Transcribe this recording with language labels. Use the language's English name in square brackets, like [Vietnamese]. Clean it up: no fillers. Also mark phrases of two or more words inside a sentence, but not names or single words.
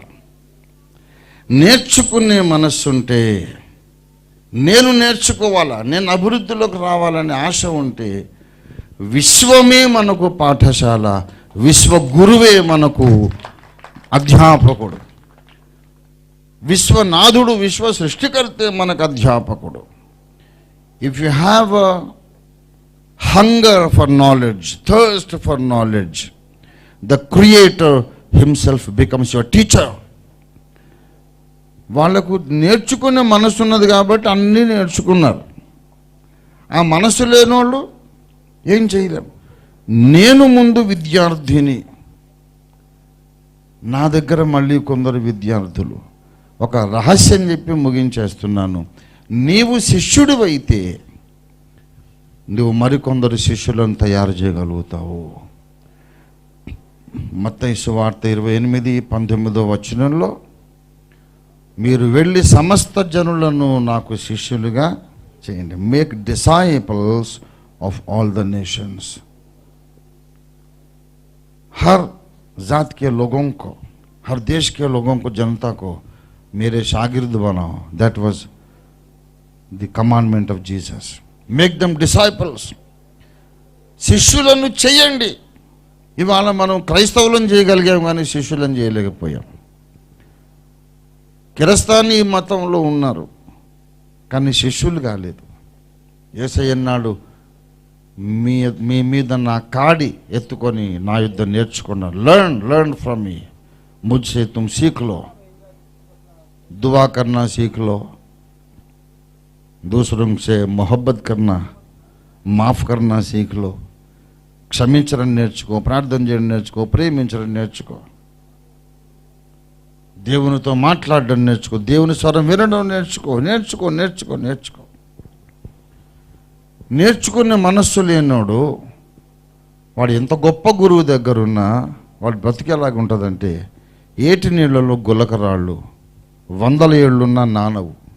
[Telugu] నేర్చుకునే మనస్సుంటే, నేను నేర్చుకోవాలా, నేను అభివృద్ధిలోకి రావాలనే ఆశ ఉంటే, విశ్వమే మనకు పాఠశాల, విశ్వగురువే మనకు అధ్యాపకుడు, విశ్వనాథుడు, విశ్వ సృష్టికర్తే మనకు అధ్యాపకుడు. [English] If you have a hunger for knowledge, thirst for knowledge, the creator himself becomes your teacher. [Telugu] వాళ్ళకు నేర్చుకునే మనసు ఉన్నది కాబట్టి అన్నీ నేర్చుకున్నారు. ఆ మనసు లేనోళ్ళు ఏం చేయలేము. నేను ముందు విద్యార్థిని, నా దగ్గర మళ్ళీ కొందరు విద్యార్థులు. ఒక రహస్యం చెప్పి ముగించేస్తున్నాను. నీవు శిష్యుడివైతే నువ్వు మరికొందరు శిష్యులను తయారు చేయగలుగుతావు. మత్తయి సువార్త 28:19 మీరు వెళ్ళి సమస్త జనులను నాకు శిష్యులుగా చేయండి. [English] Make disciples of all the nations. [Hindi] हर जात के लोगों को, हर देश के लोगों को, जनता को मेरे शागिर्द बनाओ. [English] That was the commandment of Jesus. Make them disciples. [Telugu] శిష్యులను చేయండి. ఇవాళ మనం క్రైస్తవులను చేయగలిగాం కానీ శిష్యులను చేయలేకపోయాం. కిరస్తానీ మతంలో ఉన్నారు కానీ శిష్యులు కాలేదు. యేసయ్య అన్నాడు, మీ మీద నా కాడి ఎత్తుకొని నా యుద్ధం నేర్చుకున్నారు. [English] learn from me, [Hindi] मुझसे तुम सीख लो, दुआ करना सीख लो, दूसरों से मोहब्बत करना, మాఫ్ करना सीख लो, [Telugu] క్షమించడం నేర్చుకో, ప్రార్థన చేయడం నేర్చుకో, ప్రేమించడం నేర్చుకో, దేవునితో మాట్లాడడం నేర్చుకో, దేవుని స్వరం వినడం నేర్చుకో. నేర్చుకునే మనస్సు లేనోడు వాడు ఎంత గొప్ప గురువు దగ్గరున్నా వాడు బ్రతికేలాగా ఉంటుందంటే, ఏటి నీళ్ళలో గులకరాళ్ళు 100 ఏళ్ళున్నా నానవు.